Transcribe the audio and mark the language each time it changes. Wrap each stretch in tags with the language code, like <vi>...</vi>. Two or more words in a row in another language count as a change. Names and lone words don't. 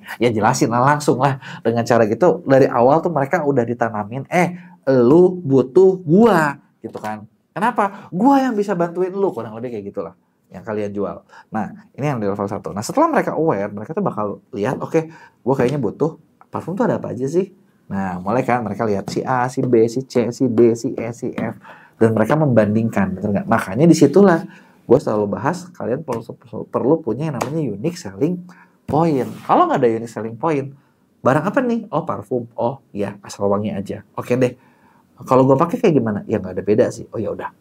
<id>Ya jelasin lah langsung lah. Dengan cara gitu, dari awal tuh mereka udah ditanamin, lu butuh gua, gitu kan. Kenapa? Gua yang bisa bantuin lu, kurang lebih kayak gitulah yang kalian jual. Nah, ini yang di level 1. Nah, setelah mereka aware, mereka tuh bakal lihat, oke, gue kayaknya butuh parfum tuh ada apa aja sih? Nah, mulai kan mereka lihat si A, si B, si C, si D, si E, si F. Dan mereka membandingkan, betul nggak? Makanya disitulah gue selalu bahas, kalian perlu punya yang namanya</id> <en>unique selling point.</en> <id>Kalau nggak ada</id> <en>unique selling point,</en> <id>barang apa nih? Oh, parfum. Oh, ya, asal wangi aja. Oke deh. Kalau gue pakai kayak gimana? Ya nggak ada beda sih. Oh, ya udah.</id>